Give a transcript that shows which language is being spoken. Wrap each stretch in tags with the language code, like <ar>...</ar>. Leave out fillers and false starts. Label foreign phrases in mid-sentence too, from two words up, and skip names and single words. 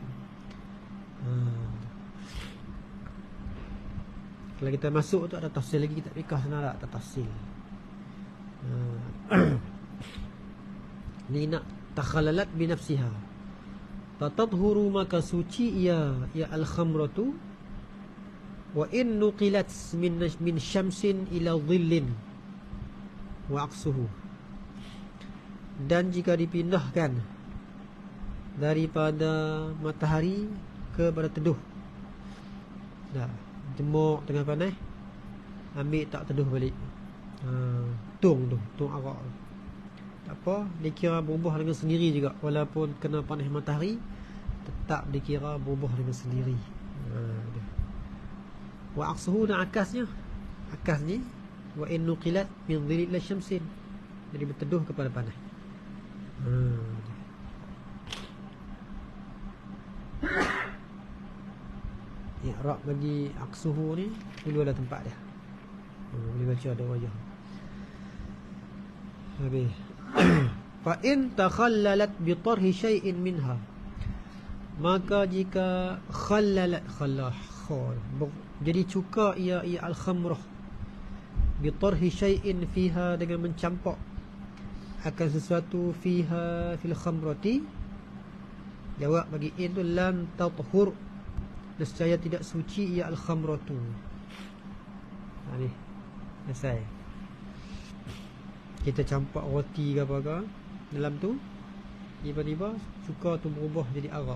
<ms>Kalau kita masuk tu ada tafsir lagi, kita fikah sana tak tafsir. Ni nak</ms> <ar>تخللت بنفسها تطهر,</ar> <ms>maka suci ia</ms> <ar>الخمرة وإن نقلت من شمس إلى ظل وعكسه,</ar> <ms>dan jika dipindahkan daripada matahari kepada teduh, dah jemur tengah panas, ambil tak teduh balik, tung arak, apa, dikira berubah dengan sendiri juga. Walaupun kena panas matahari, tetap dikira berubah dengan sendiri.</ms> <ar>وعكسه,</ar> <ms>dan akasnya, akas ni</ms> <ar>وإن نقلت من ظل الشمس,</ar> <ms>jadi berteduh kepada panas. I'rab bagi aqsuhu ni dulu ada tempat dia. Boleh baca ada wajah. Habis.</ms> <ar>فإن تخللت بطرح شيء منها,</ar> <ms>maka jika khallalat, jadi cuka ia</ms> <ar>الخمرة بطرح شيء فيها,</ar> <ms>dengan mencampak akan sesuatu</ms> <ar>فيها في الخمرة.</ar> <ms>Jawab bagi in tu</ms> <ar>لم تطهر,</ar> <ms>nescaya tidak suci ia al-khamratu. Ni selesai. Kita campak roti ke apa ke dalam tu, tiba-tiba cuka tu berubah jadi arak.</ms>